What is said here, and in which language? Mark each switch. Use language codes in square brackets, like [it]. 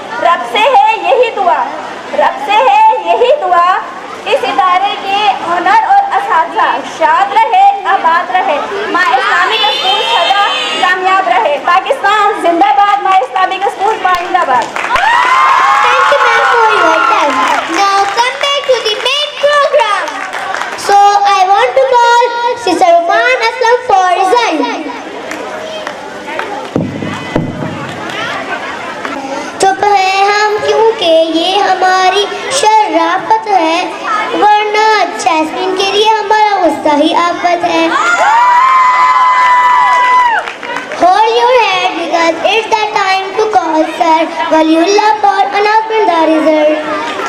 [ur] رب سے ہے یہی دعا, رب سے ہے یہی دعا, اس ادارے کے ہنر اور اساتذہ شاد رہے, آباد رہے. مائی اسلامک اسکول سدا کامیاب رہے. پاکستان زندہ باد. مائی اسلامک اسکول پائندہ باد. [en] Thank you, ma'am, for your time. Now come back to the main program. So I want to call Sister Uman Aslam for result. [ur] چپ ہے ہم کیونکہ یہ ہماری شرافت ہے, ورنہ جیسمین کے لیے ہمارا غصہ ہی آفت ہے. [en] Hold your head because it's the time to call Sir Waliullah for announcement the result.